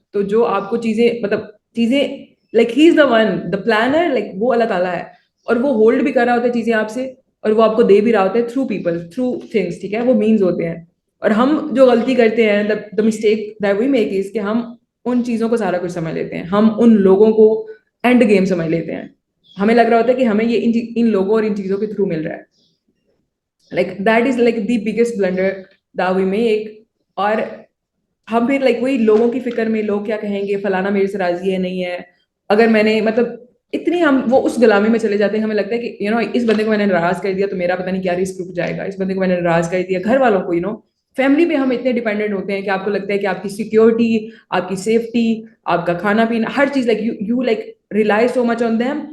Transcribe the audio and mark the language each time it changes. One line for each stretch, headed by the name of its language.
Urdu: تو جو آپ کو چیزیں
English: like he is the one the planner,
Urdu: like وہ اللہ تعالیٰ ہے, اور وہ ہولڈ بھی کر رہا ہوتا ہے چیزیں آپ سے, اور وہ آپ کو دے بھی رہا ہوتا ہے تھرو پیپل, تھرو تھنگس, ٹھیک ہے. وہ مینز ہوتے ہیں. اور ہم جو غلطی کرتے ہیں,
English: the mistake that we make is
Urdu: کہ ہم ان چیزوں کو سارا کچھ سمجھ لیتے ہیں, ہم ان لوگوں کو اینڈ گیم سمجھ لیتے ہیں. ہمیں لگ رہا ہوتا ہے کہ ہمیں یہ ان لوگوں اور ان چیزوں کے تھرو مل رہا ہے.
English: Like that is like the biggest blunder that we make.
Urdu: اور ہم پھر لائک وہی لوگوں کی فکر میں, لوگ کیا کہیں گے, فلانا میرے سے راضی ہے نہیں ہے, اگر میں نے مطلب اتنی ہم وہ اس غلامی میں چلے جاتے ہیں. ہمیں لگتا ہے کہ اس بندے کو میں نے ناراض کر دیا تو میرا پتہ نہیں کیا رسک رک جائے گا, اس بندے کو میں نے ناراض کر دیا, گھر والوں کو فیملی پہ ہم اتنے ڈیپینڈنٹ ہوتے ہیں کہ آپ کو لگتا ہے کہ آپ کی سیکیورٹی, آپ کی سیفٹی, آپ کا کھانا پینا, ہر چیز
English: Like you like rely so much on them.